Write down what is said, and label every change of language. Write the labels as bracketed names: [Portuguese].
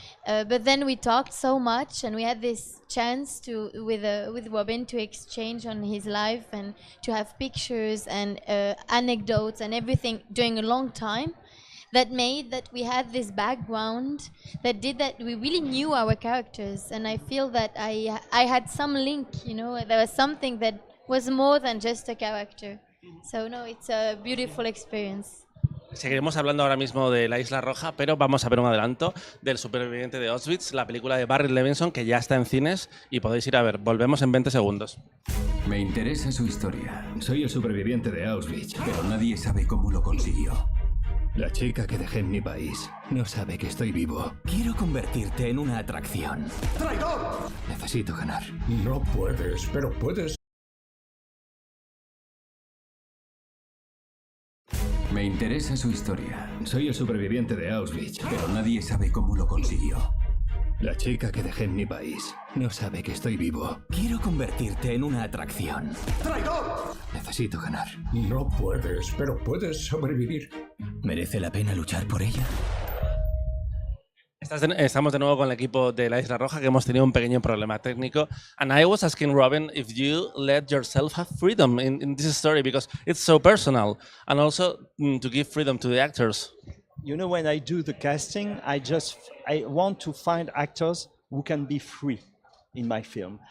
[English] But then we talked so much, and we had this chance with Robin to exchange on his life and to have pictures and anecdotes and everything during a long time. That made that we had this background that did that we really knew our characters, and I feel that I had some link, you know, there was something that was more than just a character. So no, it's a beautiful experience. [Spanish] Seguiremos hablando ahora mismo de La Isla Roja, pero vamos a ver un adelanto del Superviviente de Auschwitz, la película de Barry Levinson, que ya está en cines y podéis ir a ver. Volvemos en 20 segundos. Me interesa su historia. Soy el superviviente de Auschwitz, pero nadie sabe cómo lo consiguió. La chica que dejé en mi país no sabe que estoy vivo. Quiero convertirte en una atracción. ¡Traidor! Necesito ganar. No puedes, pero puedes. Me interesa su historia. Soy el superviviente de Auschwitz, pero nadie sabe cómo lo consiguió. La chica que dejé en mi país no sabe que estoy vivo. Quiero convertirte en una atracción. ¡Traidor! Necesito ganar. No puedes, pero puedes sobrevivir. ¿Merece la pena luchar por ella? Estamos de nuevo con el equipo de La Isla Roja, que hemos tenido un pequeño problema técnico. [English] And I was asking Robin if you let yourself have freedom in this story, because it's so personal, and also to give freedom to the actors. You know, when I do the casting, I want to find actors who can be free in my film.